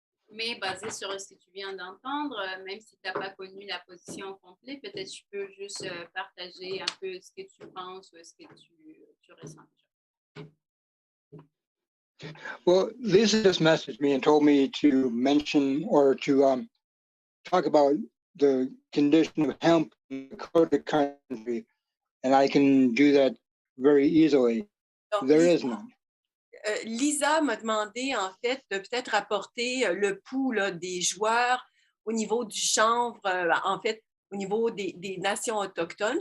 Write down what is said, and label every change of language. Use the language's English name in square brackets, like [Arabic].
[French] Mais basé sur ce que tu viens d'entendre, même si tu n'as pas connu la position complète, peut-être tu peux juste partager un peu ce que tu penses ou ce que tu ressens. [English] Well, Lisa just messaged me and told me to mention or to talk about the condition of hemp in the Dakota country, and I can do that very easily. [French] Donc, [English] There is none. [French] Lisa m'a demandé, en fait, de peut-être apporter le pouls là, des joueurs au niveau du chanvre, en fait, au niveau des nations autochtones.